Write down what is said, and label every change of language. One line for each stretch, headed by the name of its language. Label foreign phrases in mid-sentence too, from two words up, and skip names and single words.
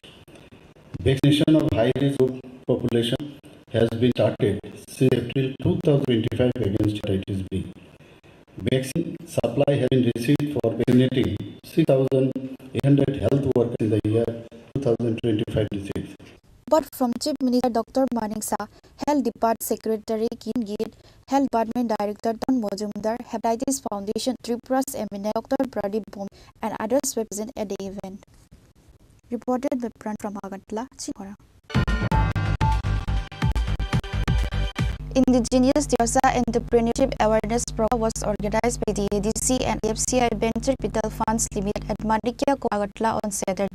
English: Vaccination of high-risk group population has been started since April 2025 against hepatitis B. Vaccine supply has been received for vaccinating 6,800 health workers in the year 2025-26. But from Chief Minister Dr. Maning Saha, Health Department Secretary Kim Gate, Health Department Director Ton Mojumdar, Hepatitis Foundation Tripura's MNA Dr. Pradeep Bhom, and others were present at the event. Reported by Pran from Agartala, Chini Khorang. Indigenous Tirsa Entrepreneurship Awareness Program was organized by the ADC and IFCI Venture Capital Funds Limited at Madikya, Agartala on Saturday.